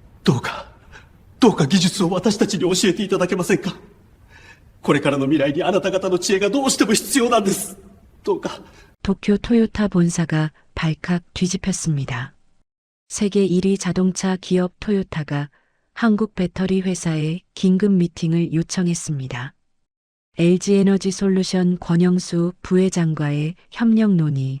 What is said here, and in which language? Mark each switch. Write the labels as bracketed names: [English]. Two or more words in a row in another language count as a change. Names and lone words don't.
[Japanese] どうか、どうか技術を私たちに教えていただけませんか。これからの未来にあなた方の知恵がどうしても必要なんです。どうか。 [Korean] 도쿄 토요타 본사가 발칵 뒤집혔습니다. 세계 1위 자동차 기업 토요타가 한국 배터리 회사에 긴급 미팅을 요청했습니다. LG에너지 솔루션 권영수 부회장과의 협력 논의.